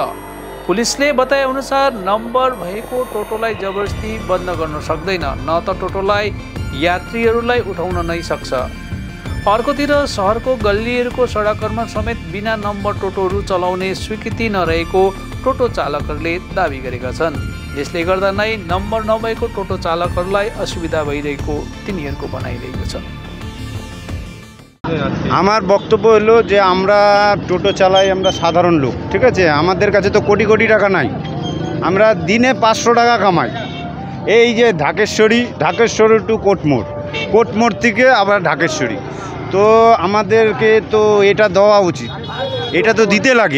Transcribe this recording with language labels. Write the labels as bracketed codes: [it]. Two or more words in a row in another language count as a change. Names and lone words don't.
[ne] पुलिसले बताए अनुसार नम्बर भएको टोटोलाई जबरजस्ती बन्द गर्न सक्दैन, न त टोटोलाई यात्रीहरूलाई उठाउन नै सक्छ। अर्कोतिर सहरको गल्लीहरूको सडकहरूमा समेत बिना नम्बर टोटोहरू चलाउने स्वीकृति नरहेको टोटो चालकहरूले दाबी गरेका छन्। यसले गर्दा नै नम्बर नभएको टोटो चालकहरूलाई असुविधा भइरहेको तिनीहरूको भनाइरहेको छ। [bn] আমার বক্তব্য হলো যে আমরা টোটো চালাই, আমরা সাধারণ লোক, ঠিক আছে, আমাদের কাছে তো কোটি কোটি টাকা নাই, আমরা দিনে 500 টাকা কামাই। এই যে ঢাকেশ্বরী টু কোটমোড় থেকে আবার ঢাকেশ্বরী, তো আমাদেরকে তো এটা দেওয়া উচিত, এটা তো দিতে লাগে।